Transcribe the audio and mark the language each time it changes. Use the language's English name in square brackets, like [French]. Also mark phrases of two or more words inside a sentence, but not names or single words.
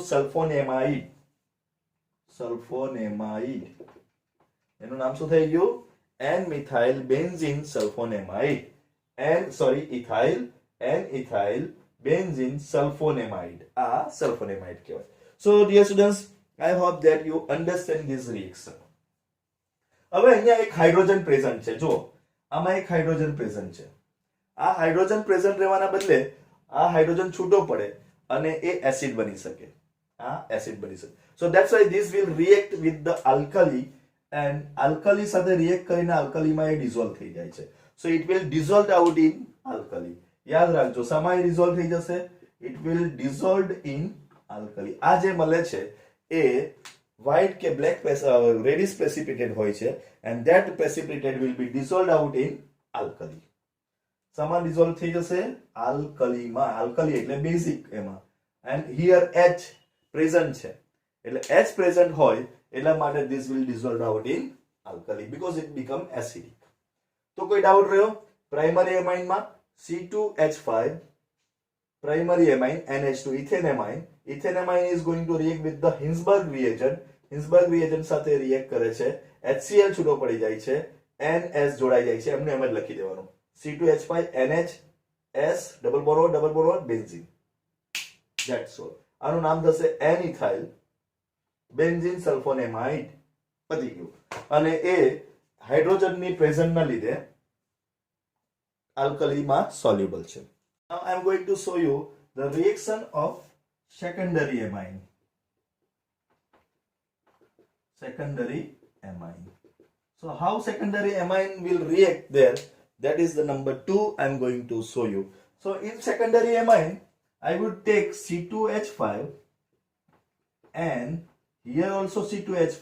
[Gujarati] સલ્ફોનેમાઇડ. એનું નામ શું થઈ ગયું? N મિથાઇલ બેન્ઝીન સલ્ફોનેમાઇડ. N ઇથાઇલ બેન્ઝીન સલ્ફોનેમાઇડ. આ સલ્ફોનેમાઇડ કહેવાય. [English] So dear students, I hope that you understand this reaction. [Gujarati] હવે અહીંયા એક હાઇડ્રોજન પ્રેઝન્ટ છે. જો આમાં એક હાઇડ્રોજન પ્રેઝન્ટ છે. આ હાઇડ્રોજન પ્રેઝન્ટ રહેવાના બદલે આ હાઇડ્રોજન છૂટો પડે અને એ એસિડ બની શકે. આ એસિડ બની શકે. [English] So that's why this will react with the alkali and alkali [Gujarati] સાથે રિએક્ટ કરીને આલ્કલીમાં એ ડિઝોલ્વ થઈ જાય છે. [English] So it will dissolve out in alkali. [Gujarati] યાદ રાખજો સમાય ડિઝોલ્વ થઈ જશે. [English] It will dissolve in alkali. [Gujarati] આ જે મળે છે એ white કે black reddish precipitate હોય છે [English] and that precipitate will be dissolved out in alkali. [Gujarati] સમાન ડિઝોલ્વ થઈ જશે આલ્કલીમાં. આલ્કલી એટલે બેઝિક એમાં. [English] and here H present [Gujarati] છે એટલે [English] H present [Gujarati] હોય એટલા માટે [English] this will dissolve out in alkali because it become acidic. [Gujarati] તો કોઈ ડાઉટ રહ્યો? પ્રાઇમરી એમાઇનમાં C2H5, [English] primary amine NH2 ethane amine. Ethane amine is going to react with the Hinsberg reagent. [Gujarati] Hinsberg reagent સાથે react કરે છે. HCl છૂટો પડી જાય છે. NS જોડાઈ જાય છે. એમને એમ જ લખી દેવાનું. C2H5 NH [English] S double bond O benzene. That's all. [Gujarati] આનું નામ થશે [English] N ethyl benzene sulfonamide. [Gujarati] પતી ગયું. અને એ હાઇડ્રોજનની પ્રેઝન્ટના લીધે આલ્કલીમાં soluble છે. [English] Now I am going to show you the reaction of secondary amine. So how secondary amine will react there? That is the number 2 I am going to show you. So in secondary amine, I would take C2H5 and here also C2H5.